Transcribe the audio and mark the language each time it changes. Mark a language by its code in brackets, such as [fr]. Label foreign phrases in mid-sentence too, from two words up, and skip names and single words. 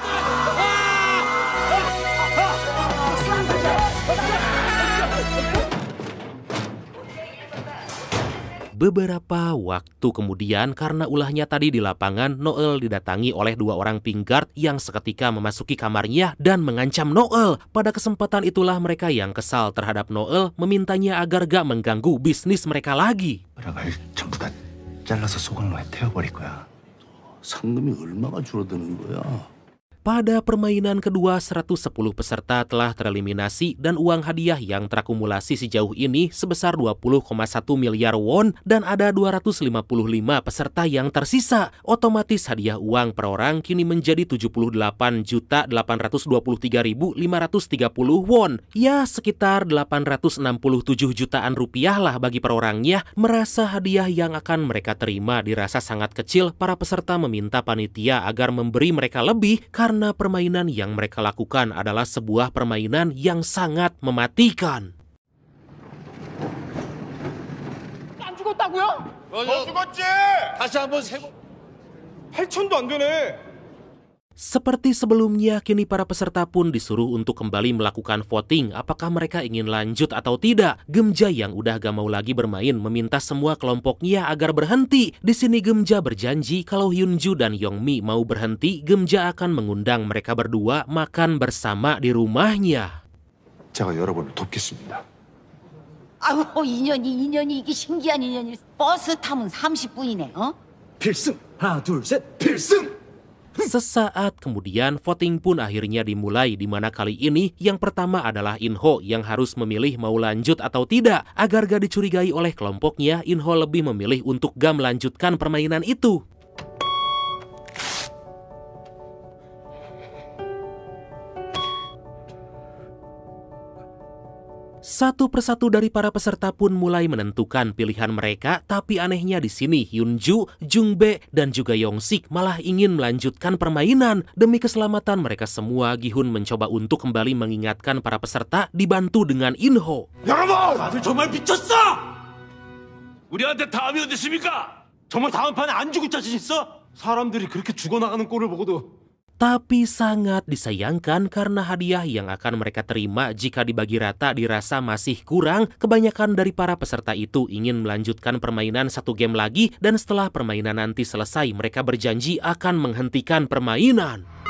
[id] Beberapa waktu kemudian, karena ulahnya tadi di lapangan, Noel didatangi oleh dua orang [en] pink guard [id] yang seketika memasuki kamarnya dan mengancam Noel. Pada kesempatan itulah mereka yang kesal terhadap Noel memintanya agar gak mengganggu bisnis mereka lagi. [ko] 전부 다 잘라서 소각로에 태워버릴 거야. 상금이 얼마가 줄어드는 거야? [id] Pada permainan kedua, 110 peserta telah tereliminasi dan uang hadiah yang terakumulasi sejauh ini sebesar 20,1 miliar won dan ada 255 peserta yang tersisa. Otomatis hadiah uang per orang kini menjadi 78.823.530 won. Ya, sekitar 867 jutaan rupiah lah bagi per orangnya. Merasa hadiah yang akan mereka terima dirasa sangat kecil, para peserta meminta panitia agar memberi mereka lebih karena permainan yang mereka lakukan adalah sebuah permainan yang sangat mematikan. [ko] 안 죽었다고요? 너 죽었지? 다시 한번 세고 8천도 안 되네. [id] Seperti sebelumnya, kini para peserta pun disuruh untuk kembali melakukan voting apakah mereka ingin lanjut atau tidak. Gemja yang udah gak mau lagi bermain meminta semua kelompoknya agar berhenti. Di sini Gemja berjanji kalau Hyunju dan Yeongmi mau berhenti, Gemja akan mengundang mereka berdua makan bersama di rumahnya. [ko] 제가 여러분을 돕겠습니다. 아이고 인연이 이게 신기한 인연이 버스 타면 30분이네. 어? 필승! 하나 둘 셋 필승! [id] Sesaat kemudian voting pun akhirnya dimulai, di mana kali ini yang pertama adalah In-ho yang harus memilih mau lanjut atau tidak. Agar gak dicurigai oleh kelompoknya, In-ho lebih memilih untuk gak melanjutkan permainan itu. Satu persatu dari para peserta pun mulai menentukan pilihan mereka, tapi anehnya di sini Hyunju, Jungbae, dan juga Yongsik malah ingin melanjutkan permainan. Demi keselamatan mereka semua, Gi-hun mencoba untuk kembali mengingatkan para peserta dibantu dengan In-ho. [ko] 여러분! 다들 정말 미쳤어! 우리한테 다음이 어딨습니까? 정말 다음 판에 안 죽을 자신 있어? 사람들이 그렇게 죽어나가는 꼴을 보고도 [id] Tapi sangat disayangkan karena hadiah yang akan mereka terima jika dibagi rata dirasa masih kurang. Kebanyakan dari para peserta itu ingin melanjutkan permainan satu game lagi dan setelah permainan nanti selesai mereka berjanji akan menghentikan permainan.